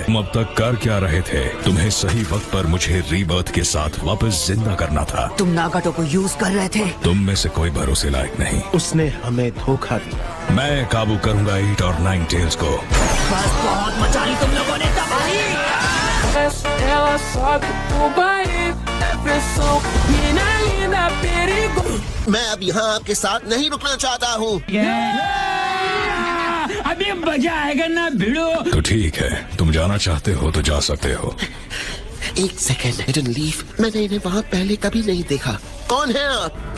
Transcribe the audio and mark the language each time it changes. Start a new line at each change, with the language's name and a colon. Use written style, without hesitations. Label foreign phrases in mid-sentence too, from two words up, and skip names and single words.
Hindi: तुम अब तक कर क्या रहे थे? तुम्हें सही वक्त पर मुझे रीबर्थ के साथ वापस जिंदा करना था। तुम नागाटो को यूज कर रहे थे। तुम में से कोई भरोसे लायक नहीं। उसने हमें धोखा दिया। मैं काबू करूंगा 8 और 9 टेल्स को। बस बहुत मचा ली तुम लोगों ने तबाही।
Portuguese: Ela sobe o baile, pressão, menina linda, perigo.
Hindi: मैं अब यहाँ आपके साथ नहीं रुकना चाहता हूँ। अभी मजा आएगा ना भिड़ो। तो ठीक है, तुम जाना चाहते हो तो जा सकते हो। एक सेकेंड, हिडन लीफ, मैंने इन्हें वहाँ पहले कभी नहीं देखा। कौन है आप?